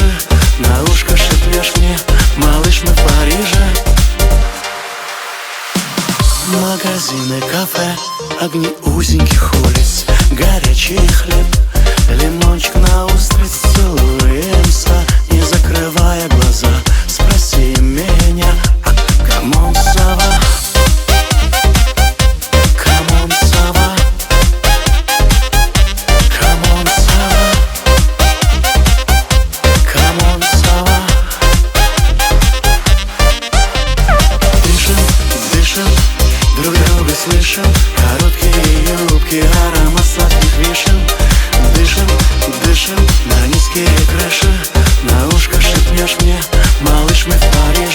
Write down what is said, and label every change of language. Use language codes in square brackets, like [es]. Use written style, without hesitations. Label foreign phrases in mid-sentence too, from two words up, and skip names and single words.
[ru] На ушко шепнешь мне, малыш, мы в Париже. Магазины, кафе, огни узеньких улиц. Горячий хлеб, лимончик на устриц. Целуемся, не закрывая глаза. Спроси меня, [en] come on, [fr] ça va. [en] Come on, [fr] ça va. [en] Come on, [fr] ça va. [en] Come on, [fr] ça va. [ru] Дышим, дышим, друг друга слышим. Короткие юбки, аромат сладких вишен. Дышим, дышим на низкие крыши. На ушко шепнешь мне, малыш, мы в Париже.